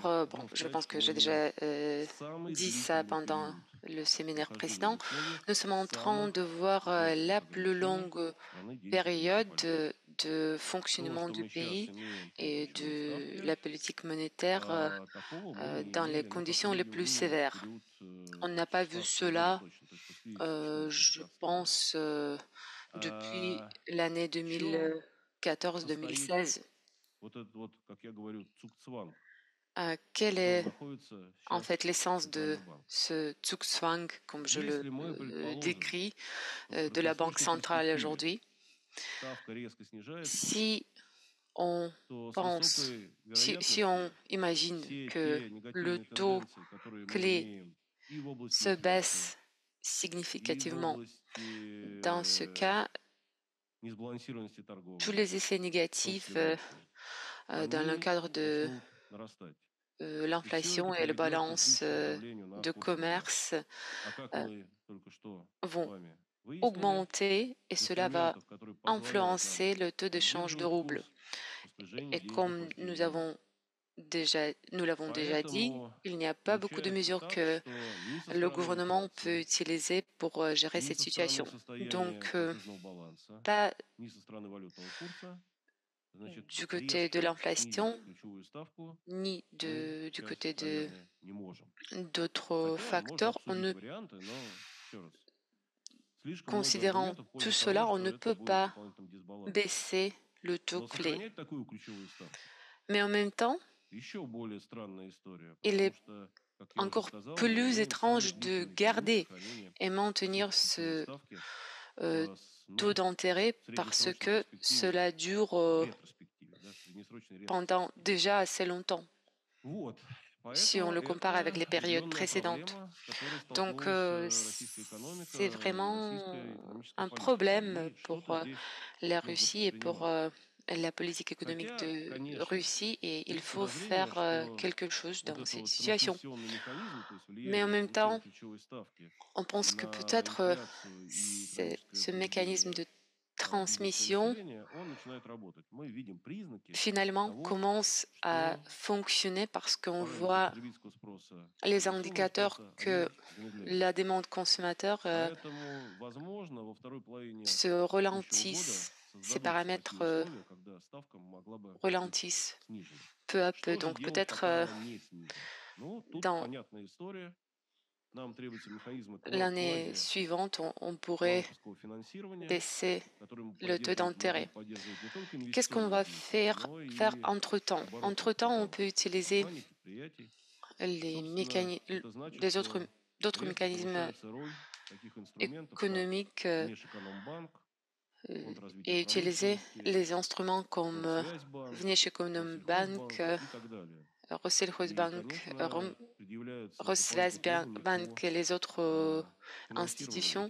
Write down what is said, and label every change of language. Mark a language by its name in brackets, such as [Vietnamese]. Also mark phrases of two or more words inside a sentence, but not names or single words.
[Russian] семинаре, [French] bon, [Russian] можно [French] je [Russian] сказать, [French] pense [Russian] что [French] que [Russian] мы [French] j'ai [Russian] имеем [French] déjà [Russian] самый [French] dit ça [Russian] длительный [French] pendant [Russian] период [French] le séminaire [Russian] нахождения в [French] précédent, [Russian] условиях [French] nous sommes en train de [Russian] самых [French] voir [Russian] жестких [French] la plus [Russian] ограничений [French] longue [Russian] страны денежно-кредитной [French] période [Russian] политики. [French] de [Russian] То, [French] fonctionnement [Russian] что [French] du [Russian] мы сейчас [French] pays [Russian] имеем по [French] et [Russian] ключевой [French] de [Russian] ставке, [French] la politique monétaire [Russian] такого мы не [French] dans les [Russian] имели, ну, как [French] conditions les plus [Russian] минимум в [French] sévères. [Russian] период [French] On n'a pas vu [Russian] 2016 года [French] cela, [Russian] точно, то есть в период существования [French] je [Russian] 2015 года. [French] pense, depuis [Russian] А [French] l'année [Russian] в чем состоит 2014-2016. вот этот вот, как я говорю, цукцванг, в [French] Quelle [Russian] котором [French] est [Russian] находится [French] en fait [Russian] сейчас [French] l'essence de [Russian] Центральный банк? [French] ce Zugzwang, comme je le [Russian] Если мы предположим, [French] décris, [Russian] что в [French] de la Banque [Russian] краткосрочной [French] centrale [Russian] перспективе [French] aujourd'hui? [Russian] ставка резко снижается, [French] Si on [Russian] то с [French] pense, [Russian] высокой [French] si on [Russian] вероятностью [French] imagine [Russian] все [French] que [Russian] те [French] le [Russian] негативные [French] taux [Russian] тенденции, которые мы [French] clé [Russian] имеем и в области [French] se [Russian] инфляции, [French] baisse [Russian] и в [French] significativement, [Russian] области [French] dans ce cas, [Russian] несбалансированности [French] tous [Russian] торговли, [French] les effets [Russian] в том числе [French] négatifs [Russian] внешней, [French] dans le [Russian] они [French] cadre de [Russian] начнут нарастать. И все это [French] l'inflation et la [Russian] приведет к [French] balance [Russian] избыточному давлению на [French] de [Russian] курс рубля. [French] commerce [Russian] А как euh, мы только что с [French] vont [Russian] вами выяснили, [French] augmenter et cela va [Russian] инструментов, которые позволяют нам [French] influencer le taux de change de [Russian] поддерживать [French] rouble. [Russian] курс в распоряжении [French] Et [Russian] денежной [French] comme [Russian] политики нет. [French] nous l'avons déjà dit, [Russian] Поэтому [French] il n'y a pas beaucoup de [Russian] получается [French] mesures [Russian] так, [French] que [Russian] что ни со [French] le [Russian] стороны [French] gouvernement peut [Russian] инфляции, [French] utiliser pour gérer [Russian] ни [French] cette [Russian] со стороны [French] situation. [Russian] состояния [French] Donc, [Russian] платежного баланса, [French] pas [Russian] ни со стороны валютного курса, значит, [French] du côté de [Russian] резко снизить [French] l'inflation, [Russian] ключевую ставку [French] ni [Russian] мы [French] du [Russian] сейчас, [French] côté [Russian] наверное, не можем. [French] d'autres [Russian] Хотя можно [French] facteurs. [Russian] обсудить варианты, но еще раз, слишком много [French] Considérant [Russian] аргументов в [French] tout [Russian] пользу того, [French] cela, on [Russian] что [French] ne [Russian] это [French] peut [Russian] будет [French] pas [Russian] дополнительным дисбалансом. [French] baisser le taux [Russian] Но [French] clé. [Russian] сохранять такую ключевую ставку [French] Mais en même temps, [Russian] еще более странная история, [French] il [Russian] потому [French] est [Russian] что, как я уже [French] encore [Russian] сказал, мы [French] plus [Russian] имеем самый [French] étrange de [Russian] длительный период [French] garder [Russian] сохранения [French] et maintenir [Russian] высокой ключевой [French] ce [Russian] ставки [French] taux [Russian] ну, [French] d'intérêt [Russian] в [French] parce [Russian] среднесрочной [French] que [Russian] перспективе, [French] cela dure [Russian] ретроспективе, да, в среднесрочной [French] pendant [Russian] ретроспективе. [French] déjà assez longtemps, [Russian] Вот, [French] si on [Russian] поэтому [French] le compare avec [Russian] это [French] les périodes [Russian] определенная [French] précédentes. [Russian] проблема, с которой [French] Donc, [Russian] столкнулась российская [French] c'est [Russian] экономика и [French] vraiment [Russian] российская экономическая [French] un [Russian] политика. [French] problème [Russian] И [French] pour [Russian] что-то здесь [French] la [Russian] нужно [French] Russie et pour [Russian] предпринимать. [French] la politique économique [Russian] Хотя, [French] de [Russian] конечно, [French] Russie et il [Russian] есть [French] faut [Russian] подозрение, [French] faire [Russian] что [French] quelque chose [Russian] вот [French] dans [Russian] это [French] cette [Russian] вот [French] situation. [Russian] трансмиссионный механизм, то есть [French] Mais en [Russian] влияние [French] même [Russian] повышения [French] temps, [Russian] ключевой ставки [French] on pense que [Russian] на [French] peut-être [Russian] инфляцию и экономическое [French] ce mécanisme [Russian] поведение [French] de [Russian] бизнеса и [French] transmission [Russian] населения, он начинает работать. Мы видим признаки [French] finalement [Russian] того, [French] commence à [Russian] что [French] fonctionner parce qu'on [Russian] параметры [French] voit [Russian] потребительского спроса и [French] les [Russian] инвестиционного [French] indicateurs [Russian] спроса, [French] que [Russian] они замедляются. [French] la demande consommateur [Russian] Поэтому, возможно, во второй половине [French] se [Russian] текущего года [French] ralentissent, ces [Russian] создадутся такие [French] paramètres [Russian] условия, когда ставка могла бы быть [French] ralentissent [Russian] снижена. [French] peu à peu. [Russian] Что же [French] Donc [Russian] делать, [French] peut-être [Russian] пока она не снижена? Ну, тут [French] dans [Russian] понятная история. [French] l'année suivante, on pourrait baisser le taux d'intérêt. Qu'est-ce qu'on va faire entre-temps? Entre-temps, on peut utiliser les d'autres mécanismes économiques et utiliser les instruments comme Внешэкономбанк, Россельхозбанк, Росгосбанк et les autres institutions.